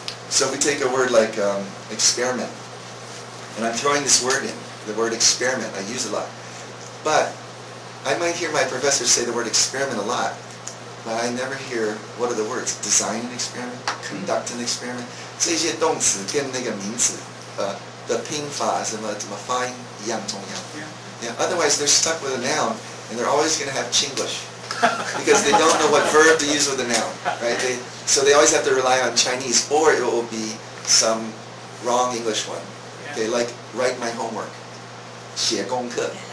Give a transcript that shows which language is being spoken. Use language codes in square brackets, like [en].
[en] So if we take a word like experiment, and I'm throwing this word in, the word experiment, I use a lot. But I might hear my professor say the word experiment a lot, but I never hear what are the words. Design an experiment, conduct an experiment. [zh] 这些动词跟那个名词的拼法怎么发音一样重要。 [en] Yeah. Otherwise they're stuck with a noun and they're always going to have Chinglish because they don't know what verb to use with a noun, right? So they always have to rely on Chinese, or it will be some wrong English one. Okay, like write my homework. [zh] 写功课.